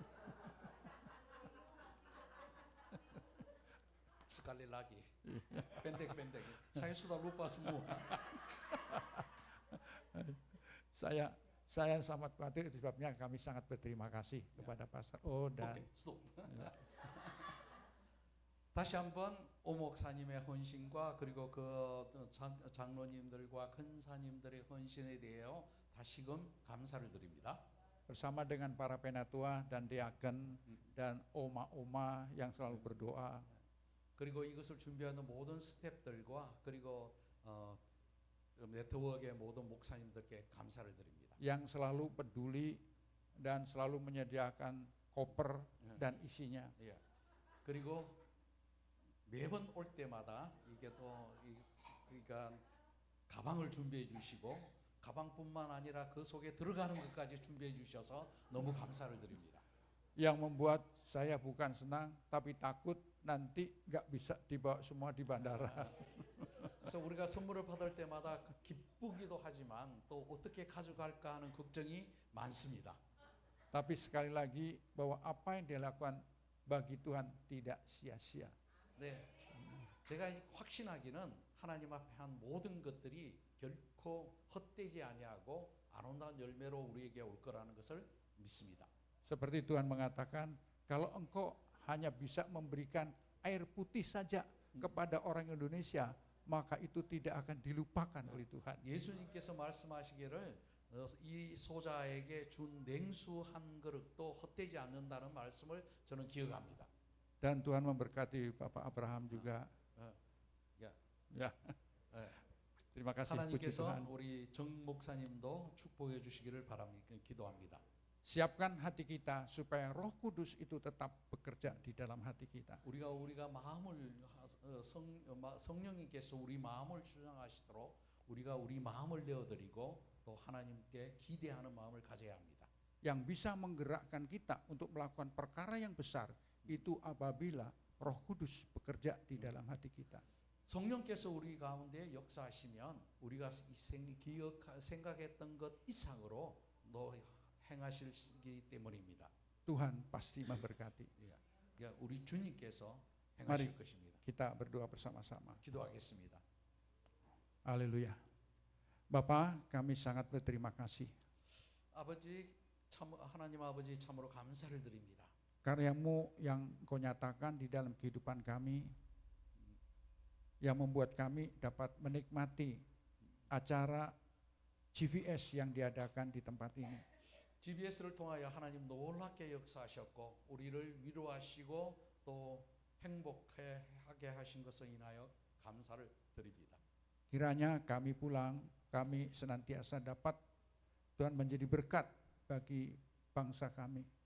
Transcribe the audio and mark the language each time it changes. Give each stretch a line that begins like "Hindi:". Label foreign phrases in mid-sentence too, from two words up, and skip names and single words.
Indonesian: Sekali lagi, pendek-pendek. Saya sudah lupa semua. Saya sangat khawatir, itu sebabnya kami sangat berterima kasih kepada Pastor O dan
Korean: 스톱. 다시 한번 오 목사님의 헌신과 그리고 그 장로님들과 근사님들의 헌신에 대하여 다시금 감사를 드립니다.
Indonesian: bersama dengan para penatua dan diaken dan oma-oma yang selalu berdoa.
Korean: 그리고 이것을 준비하는 모든 스태프들과 그리고 네트워크의 모든 목사님들께 감사를 드립니다.
Indonesian: Yang selalu peduli dan selalu menyediakan koper dan isinya.
Korean: 그리고 매번 올 때마다 이게 또 그러니까 가방을 준비해 주시고 가방뿐만 아니라 그 속에 들어가는 것까지 준비해 주셔서 너무 감사를 드립니다.
Indonesian: Yang membuat saya bukan senang tapi takut nanti nggak bisa dibawa semua di bandara.
Korean: 그래서 우리가 선물을 받을 때마다 기쁘기도 하지만 또 어떻게 가져갈까 하는 걱정이 많습니다.
Indonesian: Tapi sekali lagi bahwa apa yang dilakukan bagi Tuhan tidak sia-sia.
Korean: 네, 제가 확신하기는 하나님 앞에 한 모든 것들이 결코 헛되지 아니하고 아름다운 열매로 우리에게 올 거라는 것을 믿습니다.
Indonesian: Seperti Tuhan mengatakan, kalau engkau hanya bisa memberikan air putih saja kepada orang Indonesia, maka itu tidak akan dilupakan oleh Tuhan.
Korean: 예수님께서 말씀하시기를 이 소자에게 준 냉수 한 그릇도 헛되지 않는다는 말씀을 저는 기억합니다.
Indonesian: Dan Tuhan memberkati Bapak Abraham juga. Ya. Terima kasih, puji
Korean: 하나님께서
Indonesian: Tuhan.
Korean: 우리 정 목사님도 축복해 주시기를 바랍니다. 기도합니다.
Indonesian: Siapkan hati kita supaya Roh Kudus itu tetap bekerja di dalam hati kita.
Korean: 우리가 마음을 성령님께서 우리 마음을 주장하시도록 우리가 우리 마음을 내어드리고 또 하나님께 기대하는 마음을 가져야 합니다.
Indonesian: Yang bisa menggerakkan kita untuk melakukan perkara yang besar itu apabila Roh Kudus bekerja di dalam hati kita.
Korean: 성령께서 우리 가운데 역사하시면 우리가 생각했던 것 이상으로 너 행하시기 때문입니다.
Indonesian: Tuhan pasti memberkati.
Korean: 그러니까 우리 주님께서
Indonesian: Mari
Korean: 행하실 것입니다.
Indonesian: kita berdoa bersama-sama.
Korean: 기도하겠습니다.
Indonesian: Haleluya. Bapa, kami sangat berterima kasih.
Korean: 아버지 참 하나님 아버지 참으로 감사를 드립니다.
Indonesian: Karyamu yang Kau nyatakan di dalam kehidupan kami, yang membuat kami dapat menikmati acara GVS yang diadakan di tempat ini.
Korean: GBS를 통하여 하나님 놀랍게 역사하셨고 우리를 위로하시고 또 행복하게 하신 것을 인하여 감사를 드립니다.
Indonesian: Kiranya kami pulang, kami senantiasa dapat Tuhan menjadi berkat bagi bangsa kami.